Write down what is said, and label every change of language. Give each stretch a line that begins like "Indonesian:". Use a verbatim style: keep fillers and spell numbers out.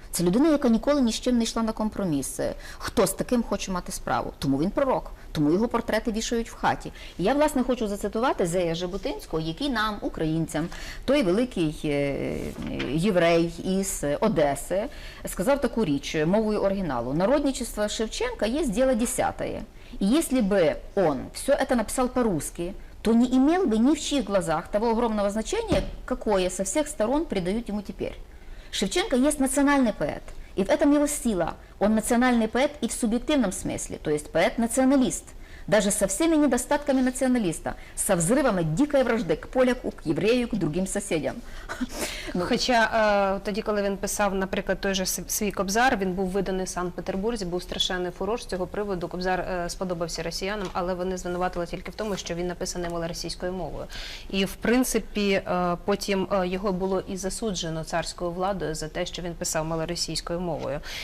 Ukrainian: Це людина, яка ніколи ні з чим не йшла на компроміси. Хто з таким хоче мати справу? Тому він пророк, тому його портрети вішають в хаті. І я, власне, хочу зацитувати Зея Жебутинського, який нам, українцям, той великий е, єврей із Одеси, сказав таку річ е, мовою оригіналу.
Russian: Народничество Шевченка есть дело десятое. И если бы он все это написал по-русски, то не имел бы ни в чьих глазах того огромного значения, какое со всех сторон придают ему теперь. Шевченко есть национальный поэт, и в этом его сила. Он национальный поэт и в субъективном смысле, то есть поэт-националист. Даже со всеми недостатками националиста, со взрывами дикой вражды к поляку, к еврею, к другим соседям. Ну,
Ukrainian: Хоча е, тоді, коли він писав, наприклад, той же с- свій Кобзар, він був виданий в Санкт-Петербурзі, був страшенний фурор з цього приводу. Кобзар е, сподобався росіянам, але вони звинуватили тільки в тому, що він написаний малоросійською мовою. І в принципі, е, потім е, його було і засуджено царською владою за те, що він писав малоросійською мовою.